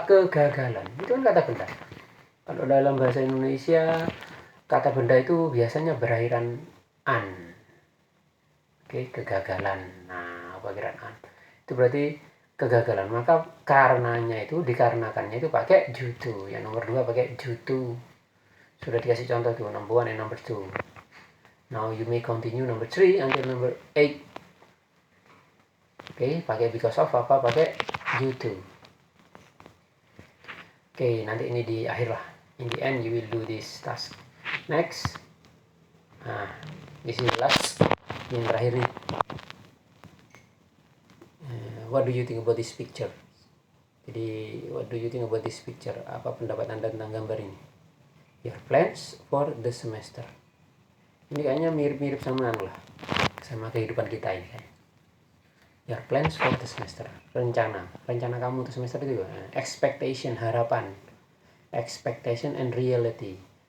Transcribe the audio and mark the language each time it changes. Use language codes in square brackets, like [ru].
[id] Kegagalan. Itu kan kata benda. Kalau dalam bahasa Indonesia kata benda itu biasanya berakhiran an. Oke, kegagalan. Nah, apa akhiran an? Itu berarti kegagalan. Maka karenanya itu, dikarenakannya itu pakai [en] due to. [id] Yang nomor 2 pakai [en] due to. [id] Sudah dikasih contoh tuh, [en] number 1 and number 2. Now you may continue number 3 until number 8. [id] Oke, pakai [en] because of [id] apa? Pakai [en] due to. [id] Oke, nanti ini di akhir lah. [en] In the end you will do this task. Next. [id] Nah, [en] this is last. [id] Yang terakhir nih. [en] What do you think about this picture? [id] Jadi, [en] what do you think about this picture? [id] Apa pendapat Anda tentang gambar ini? [en] Your plans for the semester. [id] Ini kayaknya mirip-mirip sama kehidupan kita ini. [en] Your plans for the semester. [id] Rencana kamu untuk semester itu [en] expectation, [id] harapan. [en] Expectation and reality.